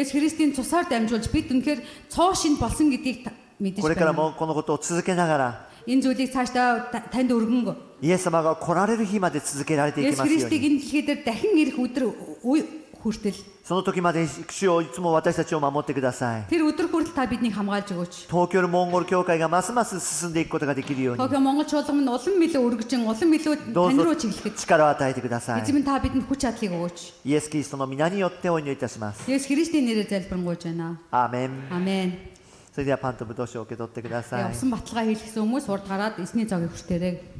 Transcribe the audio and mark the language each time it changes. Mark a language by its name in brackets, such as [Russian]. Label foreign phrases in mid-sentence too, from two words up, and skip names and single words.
[Mongolian] Есүс Христийн цусаар дамжуулж бид үнэхээр цоо шин болсон гэдгийг мэдэж [Japanese] これから [Mongolian] байна. [Japanese] もこのことを続けながら、 [Mongolian] Энэ зүйлийг цаашдаа танд өргөн [Japanese] イエス様が来られる日まで続けられていき [Mongolian] Есүс [Japanese] ますよう [Mongolian] Христийг [Japanese] に。 [Mongolian] энэ дэлхий дээр дахин ирэх өдөр хүртэл [Japanese] その時まで主をいつも私たちを守ってください。 [Mongolian] тэр өдөр хүртэл та биднийг хамгаалж өгөөч. [Japanese] 東京のモンゴル教会がますます進んでいくことができるように、 [Mongolian] Токио Монгол чуулган нь улам илүү өргөжин, улам илүү [Japanese] どう [Mongolian] тань [Japanese] ぞ [Mongolian] руу чиглэхэд [Japanese] 力を与えてください。 [Mongolian] эзэм та бидэнд хүч чадлыг өгөөч. [Japanese] イエス・キリストの皆によってお祈りいたします。 [Mongolian] Есүс Христийн нэрээр залбирanгуйж байна. [Japanese] アーメン。 [Mongolian] Амен. [Japanese] それではパンとブドウ酒を受け取ってください。 [Mongolian] Усан баталгаа хийлгэсэн хүмүүс урд гараад эзний зоогийг хүртээрэй.